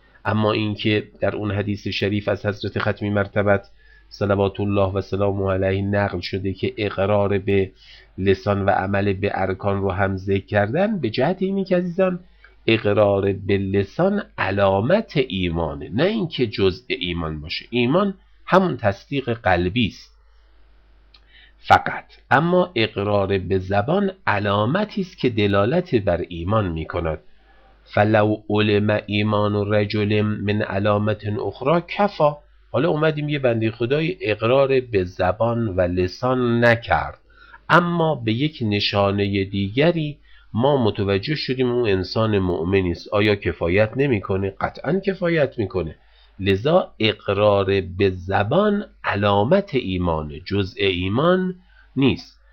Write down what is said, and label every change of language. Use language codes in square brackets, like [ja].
[fa] اما اینکه در اون حدیث شریف از حضرت ختمی مرتبت [ar] صلوات الله و سلامه علیه [fa] نقل شده که اقرار به لسان و عمل به ارکان رو هم ذکر کردن، به جهت اینی که عزیزان اقرار به لسان علامت ایمانه، نه اینکه جزء ایمان باشه. ایمان همون تصدیق قلبی است فقط، اما اقرار به زبان علامتی است که دلالت بر ایمان میکند. [ar] فلو علم ایمان رجل من علامت اخرى کفا. [fa] حالا اومدیم یه بنده خدای اقرار به زبان و لسان نکرد، اما به یک نشانه دیگری ما متوجه شدیم اون انسان مؤمنی است. آیا کفایت نمیکنه؟ قطعا کفایت میکنه. لذا اقرار به زبان علامت ایمانه، جزء ایمان نیست.